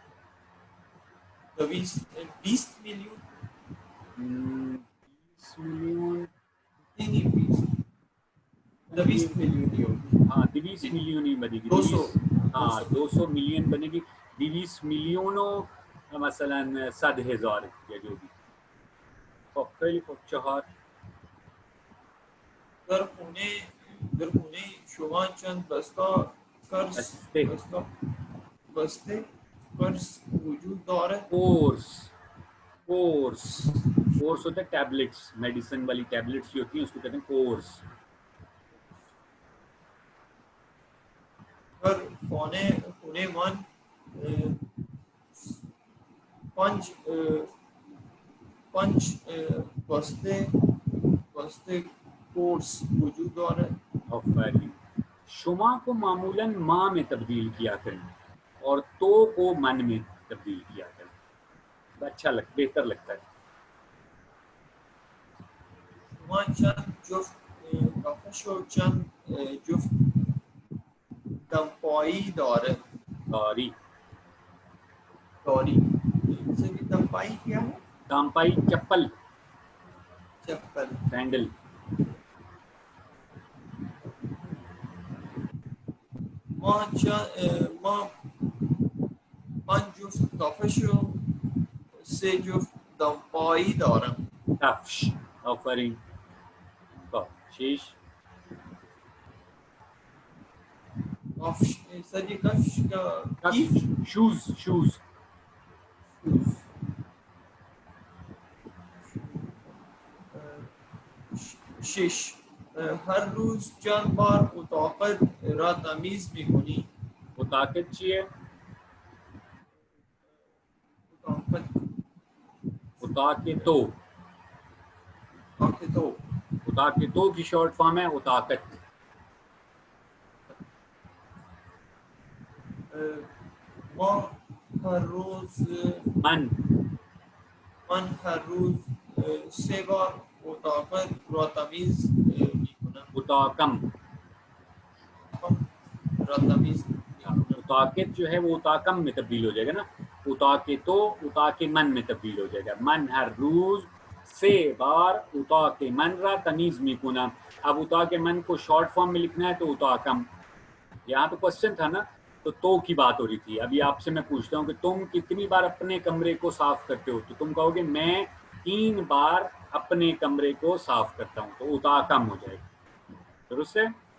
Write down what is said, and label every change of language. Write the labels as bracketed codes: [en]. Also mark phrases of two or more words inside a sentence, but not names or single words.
[ur] 20 ملین 20 ملین نہیں 20 ملین ہی ہوگی. ہاں 20 ملین ہی بنے گی. 200 ہاں 200 ملین بنے گی. 20 ملینوں مثلا 100,000 یا جو بھی. [fa] خیلی خوب. 4 در خونه شما چند بسته قرص وجود دارد. [ur] کورس ہوتا ہے ٹیبلٹس، میڈیسن والی ٹیبلٹس جو ہوتی ہیں اس کو کہتے ہیں کورس. [fa] در خونه من 5 بسته قرص وجود دارد. آفرین. [ur] شما کو معمولاً ماں میں تبدیل کیا کریں اور تو کو من میں تبدیل کیا کریں. اچھا بہتر لگتا ہے. [fa] شما چند جفت کفش و چند جفت دمپایی دارد. داری [ur] دمپایی کیا ہے؟ دامپائی چپل سینڈل. [fa] ما 5 جفت کفش و 3 جفت دمپایی دارم. کفش. آفرین. شیش [ur] کفش سر یہ کفش کا شوز. [fa] شش هر روز چند بار اتاقت را تمیز میکنی. [ur] اتاقت چیه؟ اتاقتو کی شارٹ فارم ہے اتاقت. [fa] ما هر روز من هر روز 3 بار اتاقت را تمیز میکنم. [ur] اتاقت جو ہے وہ اتاقم میں تبدیل ہو جائے گا نا. اتاقتو [fa] اتاق من [ur] میں تبدیل ہو جائے گا. [fa] من ہر روز 3 بار اتاق من را تمیز میکنم. [ur] اب [fa] اتاق من [ur] کو [en] short form [ur] میں لکھنا ہے تو اتاقم. یہاں تو کوسچن تھا نا تو کی بات ہو رہی تھی. ابھی آپ سے میں پوچھتا ہوں کہ تم کتنی بار اپنے کمرے کو صاف کرتے ہو؟ تو تم کہو گے میں 3 بار اپنے کمرے کو صاف کرتا ہوں. تو اتاقم ہو جائے گا. درست ہے.